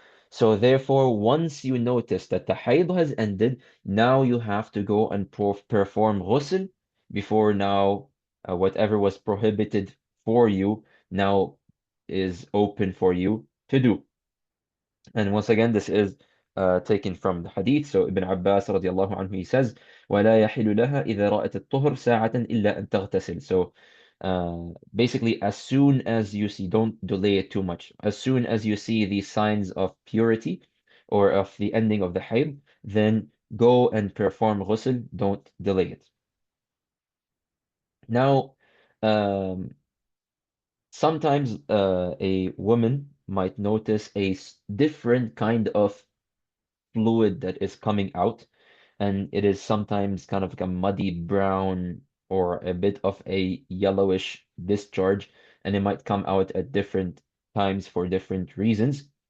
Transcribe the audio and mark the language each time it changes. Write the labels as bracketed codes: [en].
[en] So therefore, once you notice that the hayd has ended, now you have to go and perform ghusl before now whatever was prohibited for you now is open for you to do. And once again, this is taken from the Hadith. So Ibn Abbas radiallahu anhu, he says, [ar] وَلَا يَحِلُ لَهَا إِذَا رَأَتِ الطُّهْرَ سَاعَةً إِلَّا أَن تَغْتَسِلْ. [en] So basically, as soon as you see, don't delay it too much. As soon as you see the signs of purity or of the ending of the hayd, then go and perform ghusl. Don't delay it. Now, um, sometimes a woman might notice a different kind of fluid that is coming out, and it is sometimes kind of like a muddy brown or a bit of a yellowish discharge, and it might come out at different times for different reasons.